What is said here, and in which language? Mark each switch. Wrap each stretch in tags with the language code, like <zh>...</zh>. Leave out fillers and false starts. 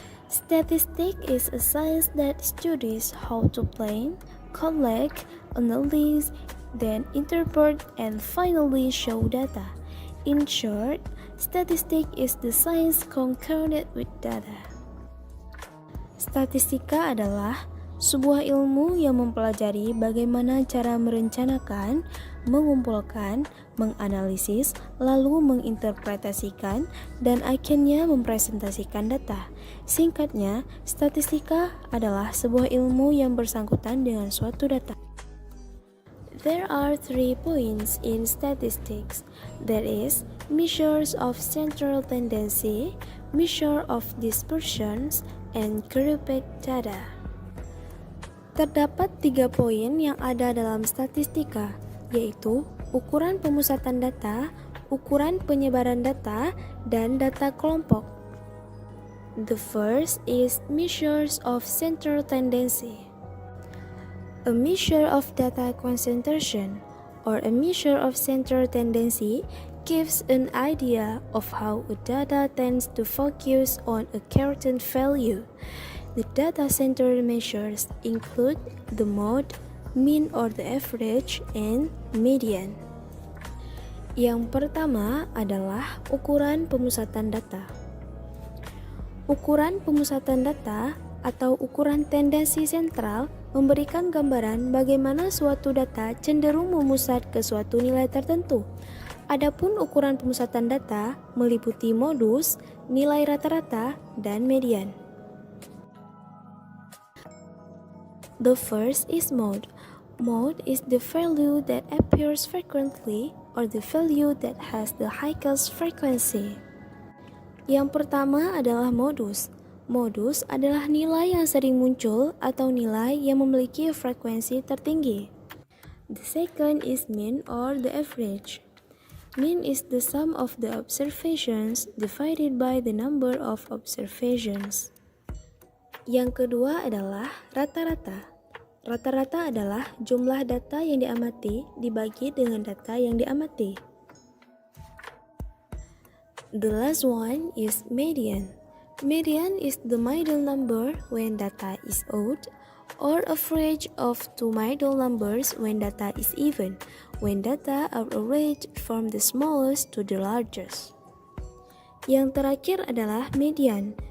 <en>Statistic is a science that studies how to plan, collect, analyze, then interpret, and finally show data. In short, statistic is the science concerned with data.</en> <id>Statistika adalah sebuah ilmu yang mempelajari bagaimana cara merencanakan, mengumpulkan, menganalisis, lalu menginterpretasikan, dan akhirnya mempresentasikan data. Singkatnya, statistika adalah sebuah ilmu yang bersangkutan dengan suatu data.</id> <en>There are 3 points in statistics, that is, measures of central tendency, measure of dispersions, and grouped data.</en> <id>Terdapat 3 poin yang ada dalam statistika, yaitu ukuran pemusatan data, ukuran penyebaran data, dan data kelompok.</id> <en>The first is measures of central tendency. A measure of data concentration or a measure of central tendency gives an idea of how a data tends to focus on a certain value. The data center measures include the mode, mean or the average, and median.</en> <id>Yang pertama adalah ukuran pemusatan data. Ukuran pemusatan data atau ukuran tendensi sentral memberikan gambaran bagaimana suatu data cenderung memusat ke suatu nilai tertentu. Adapun ukuran pemusatan data meliputi modus, nilai rata-rata, dan median.</id> <en>The first is mode. Mode is the value that appears frequently or the value that has the highest frequency.</en> <id>Yang pertama adalah modus. Modus adalah nilai yang sering muncul atau nilai yang memiliki frekuensi tertinggi.</id> <en>The second is mean or the average. Mean is the sum of the observations divided by the number of observations.</en> <id>Yang kedua adalah rata-rata. Rata-rata adalah jumlah data yang diamati dibagi dengan data yang diamati.</id> <en>The last one is median. Median is the middle number when data is odd, or average of 2 middle numbers when data is even, when data are arranged from the smallest to the largest.</en> <id>Yang terakhir adalah median.</id>